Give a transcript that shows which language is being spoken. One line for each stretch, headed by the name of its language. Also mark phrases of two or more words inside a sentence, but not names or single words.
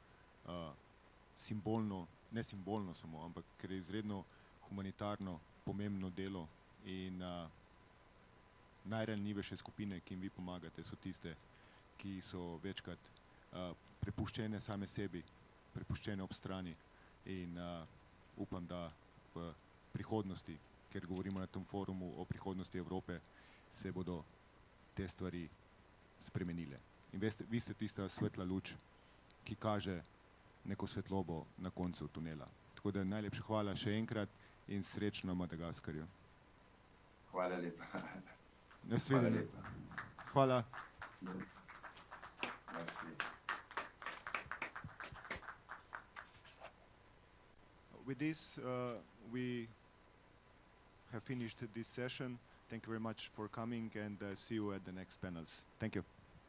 Slovenian: simbolno, ne simbolno samo, ampak ker je izredno humanitarno, pomembno delo in najranljivejše skupine, ki jim vi pomagate, so tiste, ki so večkrat prepuščene same sebi, prepuščene ob strani in upam, da v prihodnosti, ker govorimo na tem forumu o prihodnosti Evrope, se bodo te stvari spremenile. In vi ste tista svetla luč, ki kaže neko svetlobo na koncu tunela. Tako da najlepša hvala še enkrat in srečno Madagaskarju. Hvala lepa. Nasvidenje. Hvala.
English: With this, we have finished this session. Thank you very much for coming and see you at the next panels. Thank you.